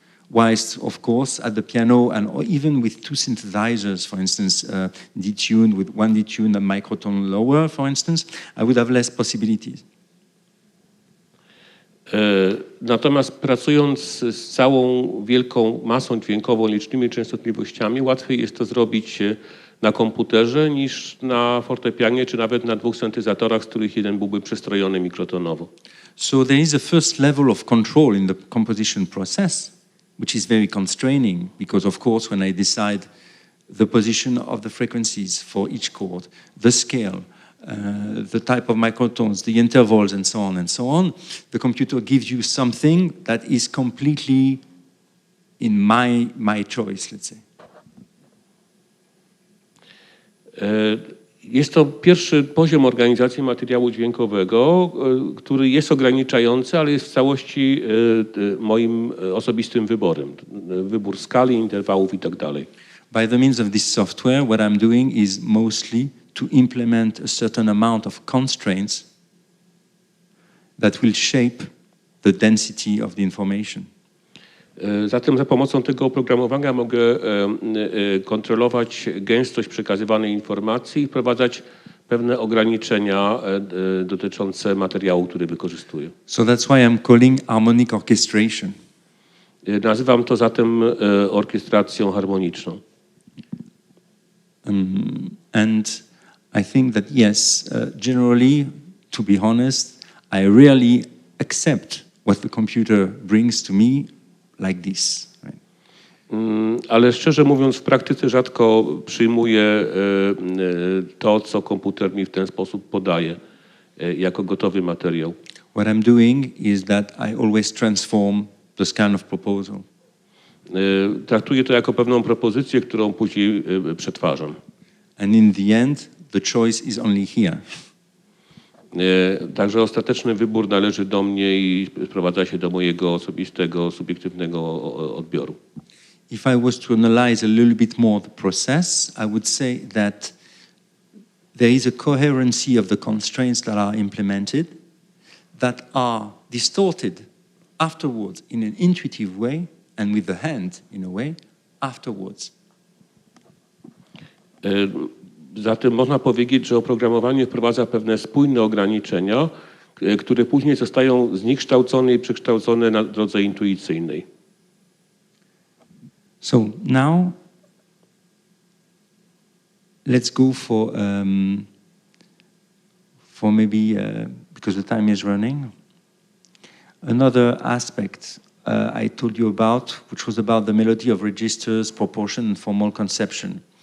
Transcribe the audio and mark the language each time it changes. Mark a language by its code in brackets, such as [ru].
[en] Whilst, of course, at the piano and or even with two synthesizers, for instance, detuned with one detuned and microtone lower, for instance, I would have less possibilities. [pl] Natomiast pracując z całą wielką masą dźwiękową, licznymi częstotliwościami, łatwiej jest to zrobić na komputerze niż na fortepianie, czy nawet na 2 syntezatorach, z których jeden byłby przestrojony mikrotonowo. [en] So there is a first level of control in the composition process, which is very constraining, because of course when I decide the position of the frequencies for each chord, the scale, the type of microtones, the intervals, and so on, the computer gives you something that is completely in my choice, let's say. [pl] Jest to pierwszy poziom organizacji materiału dźwiękowego, który jest ograniczający, ale jest w całości moim osobistym wyborem. Wybór skali, interwałów i tak dalej. [en] By the means of this software, what I'm doing is mostly to implement a certain amount of constraints that will shape the density of the information. [pl] Zatem za pomocą tego oprogramowania mogę kontrolować gęstość przekazywanej informacji i wprowadzać pewne ograniczenia dotyczące materiału, który wykorzystuję. [en] So that's why I'm calling harmonic orchestration. [pl] Nazywam to zatem orkiestracją harmoniczną. [en] And I think that, yes, generally, to be honest, I rarely accept what the computer brings to me like this. Right? [pl] Ale szczerze mówiąc, w praktyce rzadko przyjmuję to, co komputer mi w ten sposób podaje, jako gotowy materiał. [en] What I'm doing is that I always transform this kind of proposal. [pl] Traktuję to jako pewną propozycję, którą później przetwarzam. [en] And in the end, the choice is only here. [pl] Także ostateczny wybór należy do mnie i sprowadza się do mojego osobistego, subiektywnego odbioru. [en] If I was to analyze a little bit more the process, I would say that there is a coherency of the constraints that are implemented that are distorted afterwards in an intuitive way and with the hand, in a way, afterwards. [pl] Zatem można powiedzieć, że oprogramowanie wprowadza pewne spójne ograniczenia, które później zostają zniekształcone i przekształcone na drodze intuicyjnej. [en] So now let's go for maybe, because the time is running, another aspect I told you about, which was about the melody of registers, proportion, and formal conception.